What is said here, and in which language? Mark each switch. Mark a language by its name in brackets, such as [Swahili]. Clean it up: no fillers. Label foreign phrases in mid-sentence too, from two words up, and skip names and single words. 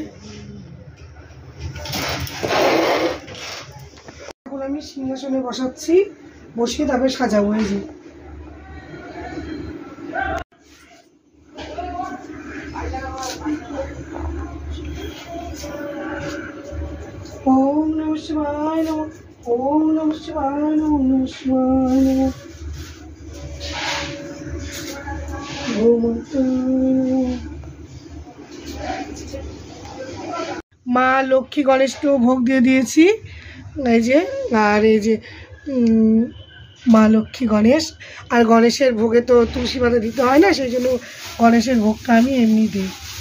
[Bangla] এখন আমি সিংহাসনে বসাচ্ছি, বসিয়ে তারপরে সাজাবো। এই যে [Sanskrit] ওম নমঃ শিবায় নমঃ, ওম নমঃ শিবায় নমঃ, ওম নমঃ শিবায় নমঃ, [Bangla] মা লক্ষ্মী গণেশকেও ভোগ দিয়ে দিয়েছি, এই যে। আর এই যে মা লক্ষ্মী গণেশ, আর গণেশের ভোগে তো তুলসী পাতা দিতে হয় না, সেই জন্য গণেশের ভোগটা আমি এমনি দিই।